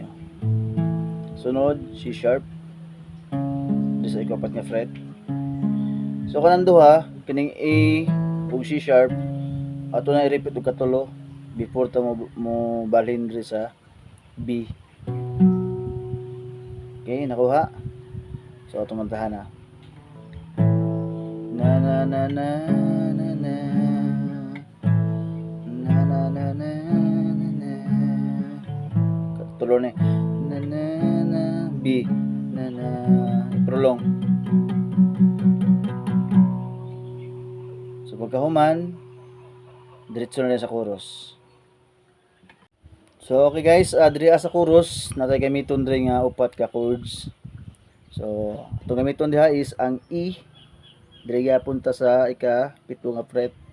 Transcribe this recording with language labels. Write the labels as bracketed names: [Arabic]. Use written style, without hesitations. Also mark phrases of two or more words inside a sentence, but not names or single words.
[Cebuano] Sunod, C sharp. Diri sa ikapat nga fret. So kanang duha, kining A ug C sharp, ato na i-repeat og katulo before ta mo balhin diri sa B. Okay, nakuha. So ato mantahan na. Na na na na na na na na na na na katulo ni na na na B na na prolong. So pagkahuman diretso na sa chorus. So okay guys, diri sa chorus natay gamiton diri nga upat ka chords. So itong gamiton diha is ang E diri gyapon ta sa ika-pito nga fret.